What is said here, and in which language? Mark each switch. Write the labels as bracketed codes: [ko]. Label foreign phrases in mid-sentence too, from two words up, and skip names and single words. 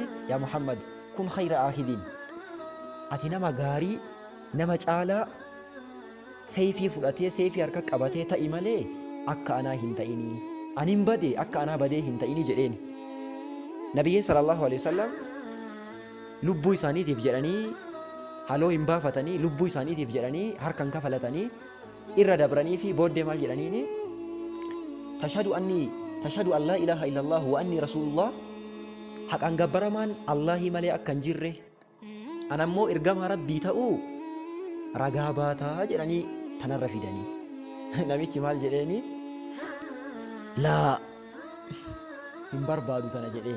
[ar] يا محمد كن خير آخذ [om] ati nama gaarii nama caalaa seefii fudhatee seefii harka qabatee ta'i malee akka anaa hin ta'inii anin bade akka anaa badee hin ta'inii jedheen. Nabiyyiin [ar] صلى الله عليه وسلم [om] lubbuu isaaniitiif jedhanii haloo hin baafatanii lubbuu isaaniitiif jedhanii harkan kafalatanii irra dabranii fi booddee maal jedhaniini? [ar] تشهد أن لا إله إلا الله وأني رسول الله [om] haqaan gabbaramaan Allahi malee akka hin jirre anammoo ergamaa rabbii ta'uu ragaa baataa jedhanii tanarra fidanii. Namichi maal jedheeni? Laa hin barbaadu tana jedheen.